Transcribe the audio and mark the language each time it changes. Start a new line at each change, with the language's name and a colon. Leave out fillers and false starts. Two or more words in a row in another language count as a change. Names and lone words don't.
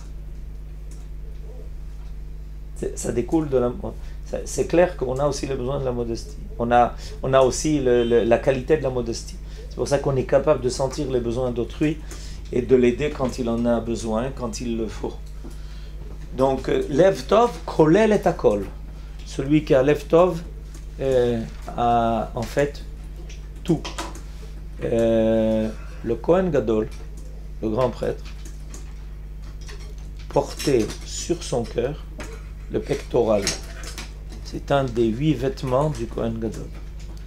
French: Ça découle de la... C'est clair qu'on a aussi les besoins de la modestie. On a aussi la qualité de la modestie. C'est pour ça qu'on est capable de sentir les besoins d'autrui et de l'aider quand il en a besoin, quand il le faut. Donc,
Hebrew: לב טוב, כולל את הכל.
French: Celui qui a
Hebrew: לב טוב
French: a en fait tout. Le
Hebrew: כהן גדול,
French: le grand prêtre, portait sur son cœur le pectoral. C'est un des 8 vêtements du
Hebrew: כהן גדול.